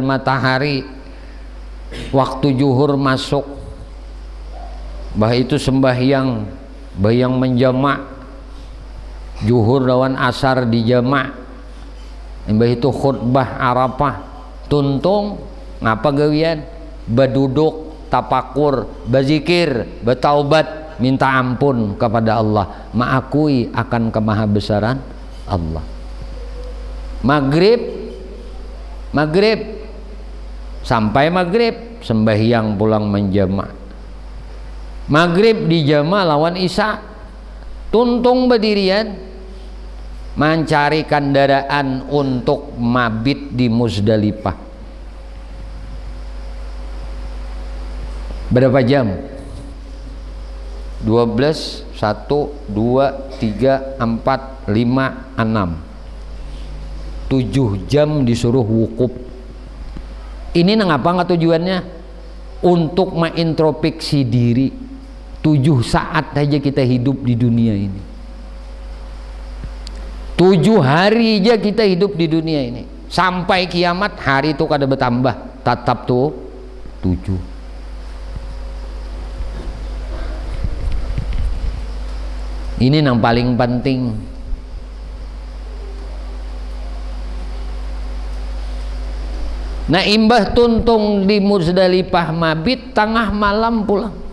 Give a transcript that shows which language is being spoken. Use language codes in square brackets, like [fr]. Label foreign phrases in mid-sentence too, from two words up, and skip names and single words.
[bjn] matahari, waktu zuhur masuk, bah itu sembahyang, bayang menjamak, zuhur lawan asar di jamak, bah itu khutbah Arafah, tuntung ngapa gawian, berduduk tapakur, berzikir, bertaubat, minta ampun kepada Allah, mengakui akan kemahabesaran Allah. Maghrib sampai maghrib sembahyang pulang menjama. Maghrib di jama lawan isya, tuntung berdirian mencari kendaraan untuk mabit di Muzdalifah. [id] Berapa jam? 12, 1, 2, 3, 4, 5, 6, 7 jam disuruh wukuf. Ini ngapa nggak tujuannya? Untuk mengintrospeksi diri. [bjn] 7 saat aja kita hidup di dunia ini, 7 hari aja kita hidup di dunia ini, sampai kiamat hari itu kada bertambah, tetap tuh 7. [id] Ini yang paling penting. [bjn] Nah, imbah tuntung di Muzdalifah mabit tengah malam pulang.